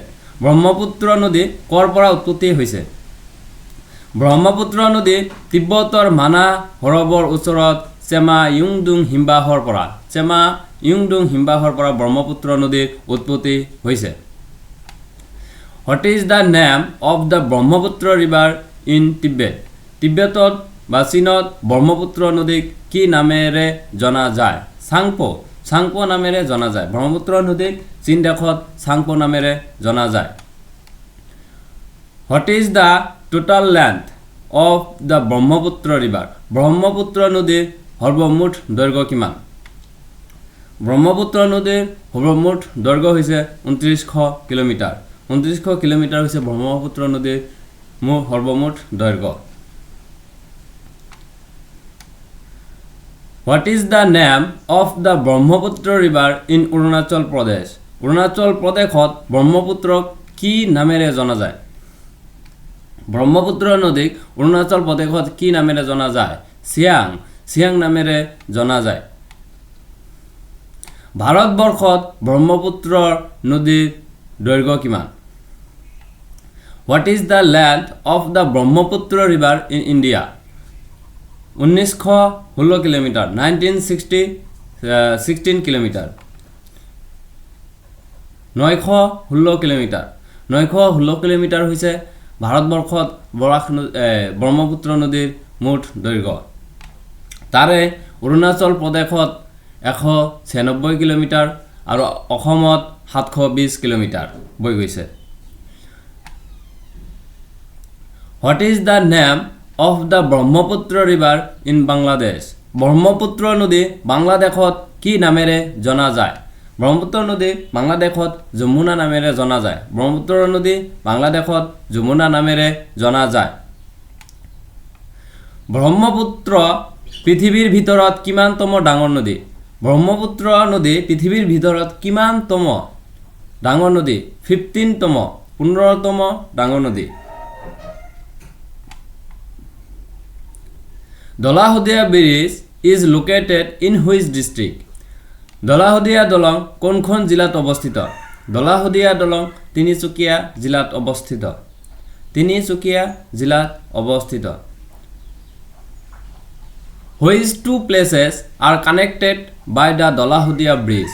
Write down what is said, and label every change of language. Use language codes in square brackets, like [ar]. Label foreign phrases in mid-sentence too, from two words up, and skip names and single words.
[as] ব্ৰহ্মপুত্ৰ নদী ক'ৰ পৰা উৎপত্তি হৈছে? ব্ৰহ্মপুত্ৰ নদী তিব্বতৰ মানা সৰোবৰ ওচৰত চেমা ইয়ুংডুং হিমবাহৰ পৰা ব্ৰহ্মপুত্ৰ নদীৰ উৎপত্তি হৈছে। [en] What is the name of the Brahmaputra river in Tibet? [as] তিব্বেতত বা চীনত ব্ৰহ্মপুত্ৰ নদীক কি নামেৰে জনা যায়? চাংপো নামেৰে জনা যায়। ব্ৰহ্মপুত্ৰ নদীক চীন দেশত চাংপো নামেৰে জনা যায়। [en] What is the total length of the Brahmaputra river? [as] ব্ৰহ্মপুত্ৰ নদীৰ সৰ্বমুঠ দৈৰ্ঘ্য কিমান? ব্ৰহ্মপুত্ৰ নদীৰ সৰ্বমুঠ দৈৰ্ঘ্য হৈছে 2900 কিলোমিটাৰ। 2900 কিলোমিটাৰ হৈছে ব্ৰহ্মপুত্ৰ নদীৰ সৰ্বমুঠ দৈৰ্ঘ্য। [en] What is the name of the Brahmaputra river in Arunachal Pradesh? [as] অৰুণাচল প্ৰদেশত ব্ৰহ্মপুত্ৰক কি নামেৰে জনা যায়? ব্ৰহ্মপুত্ৰ নদীক অৰুণাচল প্ৰদেশত কি নামেৰে জনা যায়? চিয়াং নামেৰে জনা যায়। ভাৰতবৰ্ষত ব্ৰহ্মপুত্ৰ নদীৰ দৈৰ্ঘ্য কিমান? [en] What is the length of the Brahmaputra river in India? [as] 1916 কিলোমিটাৰ। 16 কিলোমিটাৰ। 916 কিলোমিটাৰ। 916 কিলোমিটাৰ হৈছে ভাৰতবৰ্ষত ব্ৰহ্মপুত্ৰ নদীৰ মুঠ দৈৰ্ঘ্য। তাৰে অৰুণাচল প্ৰদেশত 196 কিলোমিটাৰ আৰু অসমত 720 কিলোমিটাৰ বৈ গৈছে। [en] What is the name of the Brahmaputra river in Bangladesh? [as] ব্ৰহ্মপুত্ৰ নদী বাংলাদেশত কি নামেৰে জনা যায়? ব্ৰহ্মপুত্ৰ নদী বাংলাদেশত যমুনা নামেৰে জনা যায়। ব্ৰহ্মপুত্ৰ নদী বাংলাদেশত যমুনা নামেৰে জনা যায়। ব্ৰহ্মপুত্ৰ পৃথিৱীৰ ভিতৰত কিমানতম ডাঙৰ নদী? ব্ৰহ্মপুত্ৰ নদী পৃথিৱীৰ ভিতৰত কিমানতম ডাঙৰ নদী? 15তম ডাঙৰ নদী। [en] Dolahdiya bridge is located in which district? [as] দলাহদীয়া দলং কোনখন জিলাত অৱস্থিত? দলাহদীয়া দলং তিনিচুকীয়া জিলাত অৱস্থিত। তিনিচুকীয়া জিলাত অৱস্থিত। [en] Which two places are connected by the Dolahdiya bridge?